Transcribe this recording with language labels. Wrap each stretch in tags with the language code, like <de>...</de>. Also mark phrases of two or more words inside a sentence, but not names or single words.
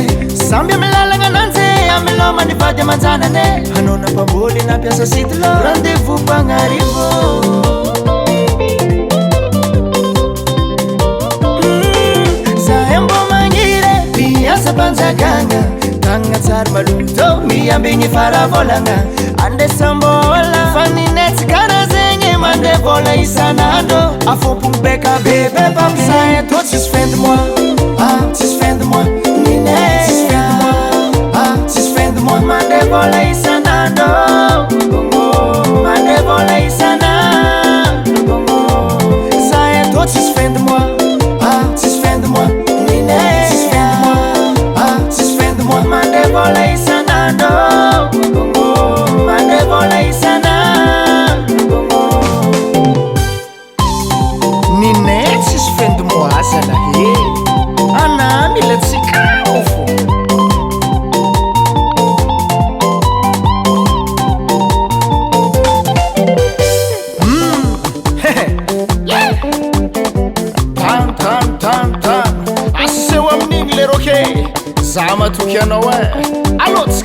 <mg>samby amilalagna ananjy amiloma nivady amanjanane hanao nampamboly nampiasa sitilo rendez-vous bagnarivo zahay mbo magniry piasa mpanjakagna tagnana tsara maloto miambigny faravolagna andesambola fa ninetsy kara zegny mande vola isanandro afompogny beka bebe pamzahay atô tsisy</mg> <fr>fin du mois</fr> <mg>tsisy</mg> <fr>fin du mois</fr> <mg>ninay tsisy</mg> <fr>fin du mois</fr> <mg>tsisy</mg> <fr>fin du mois</fr> <mg>mande vola isanandro mande vola isanandro zahay atô tsisy</mg> <fr>fin du mois</fr> <mg>tsisy</mg> <fr>fin du mois</fr> <mg>ninay tsisy</mg> <fr>fin du mois</fr> <mg>tsisy</mg> <fr>fin du mois</fr> <mg>mande vola isanandro mande vola isanandro ninay tsisy</mg> <fr>fin du mois</fr> <mg>zalahy ana mila tsikao fo tan aseo amin'igny le roke za matoky anao alotsika</mg>